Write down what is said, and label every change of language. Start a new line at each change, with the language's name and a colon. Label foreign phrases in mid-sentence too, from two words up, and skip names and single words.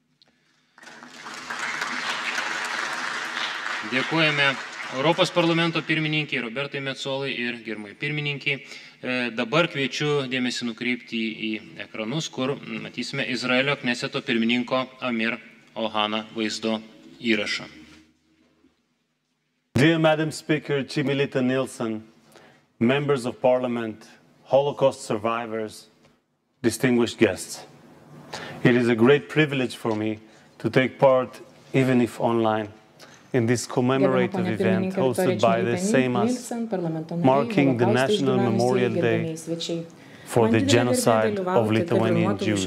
Lithuanian: Dėkojame Europos parlamento pirmininkiai Robertai Metsolai ir gerbiamai pirmininkiai. Dabar kviečiu dėmesį nukreipti į ekranus, kur matysime Izraelio Kneseto pirmininko Amir Ohana vaizdo įrašą.
English: Dear Madam Speaker Chimilita Nilsson, members of Parliament, Holocaust survivors, distinguished guests. It is a great privilege for me to take part, even if online, in this commemorative event hosted by the Seimas, marking the National Memorial Day for the genocide of Lithuanian Jews.